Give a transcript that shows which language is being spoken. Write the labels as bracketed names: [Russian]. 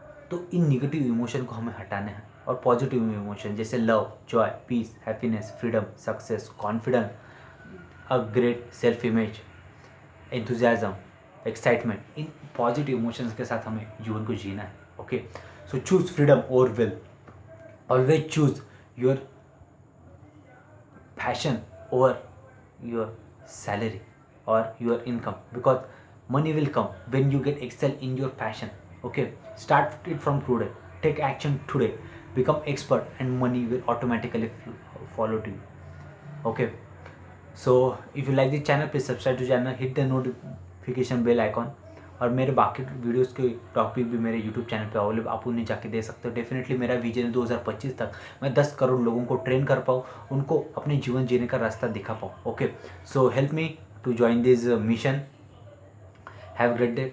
[Hindi] तो इन negative emotion को हमें हटाना है और पॉजिटिव इमोशन जैसे love, Joy, piece, happiness, freedom, success, confidence, a great self image, enthusiasm, excitement, in positive emotions के साथ हमें जीवन को जीना है। [English] Okay, so choose freedom और will. Always choose your passion over your salary or your income, because money will come when you get excel in your passion। Okay, start it from today, take action today, become expert, and money will automatically follow to you। Okay, so if you like this channel, please subscribe to channel, hit the notification bell icon। [Hindi] और मेरे बाकी videos के topic भी मेरे YouTube channel पे available, आप उन्हें जाके दे सकते हो। डेफिनेटली मेरा विजन है 2025 तक मैं 10 करोड़ लोगों को ट्रेन कर पाऊँ, उनको अपने जीवन जीने का रास्ता दिखा पाऊँ। [English] Okay, so help me to join this mission. Have a great day.